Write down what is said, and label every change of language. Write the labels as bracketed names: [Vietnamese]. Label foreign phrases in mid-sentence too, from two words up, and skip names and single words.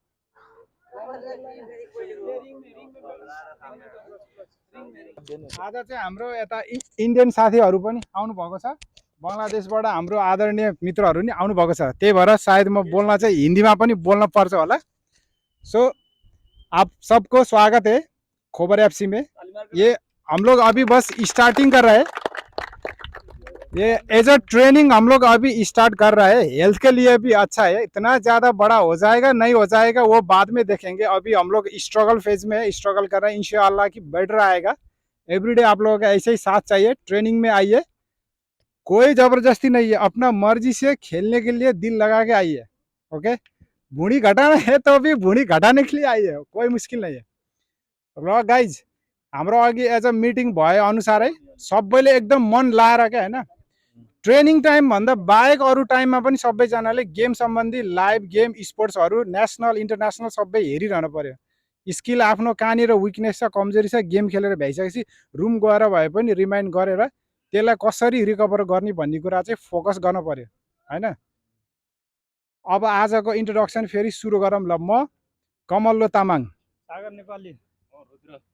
[Nepali] आज चाहिँ हाम्रो यता इन्डियन साथीहरू पनि आउनु भएको छ बङ्गलादेशबाट हाम्रो आदरणीय मित्रहरू नि आउनु भएको छ त्यही भएर सायद म बोल्न चाहिँ हिन्दीमा पनि बोल्न पर्छ होला सो [Hindi] आप सबको स्वागत है खबर एफसी में ये हम लोग अभी बस स्टार्टिंग कर रहे हैं ये [English] as a training [Hindi] हम लोग अभी स्टार्ट कर रहे हैं हेल्थ के लिए भी अच्छा है इतना ज़्यादा बड़ा हो जाएगा नहीं हो जाएगा वो बाद में देखेंगे अभी हम लोग [English] struggle phase [Hindi] में स्ट्रगल कर रहे हैं इंशाअल्लाह की बेटर आएगा एवरीडे आप लोगों का ऐसे ही साथ चाहिए ट्रेनिंग में आइए कोई ज़बरदस्ती नहीं है अपना मर्जी से खेलने के लिए दिल लगा के आइए ओके भुँडी घटाना है तो भी भुँडी घटाने के लिए आइए कोई मुश्किल नहीं है [Nepali] र गाइज हाम्रो अघि [English] as a meeting [Nepali] भए अनुसारै सबैले एकदम मन लाएर क्या होइन [English] training time [Nepali] भन्दा बाहेक अरू टाइममा पनि सबैजनाले गेम सम्बन्धी लाइभ गेम स्पोर्ट्सहरू [English] national international [Nepali] सबै हेरिरहनु पर्यो स्किल आफ्नो कहाँनिर विकनेस छ कमजोरी छ गेम खेलेर भइसकेपछि रुम गएर भए पनि रिमाइन्ड गरेर त्यसलाई कसरी रिकभर गर्ने भन्ने कुरा चाहिँ फोकस गर्न पर्यो हैन अब आजको इन्ट्रोडक्सन फेरि सुरु गरौँ ल म कमल्लो तामाङ सागर नेपाली रुद्र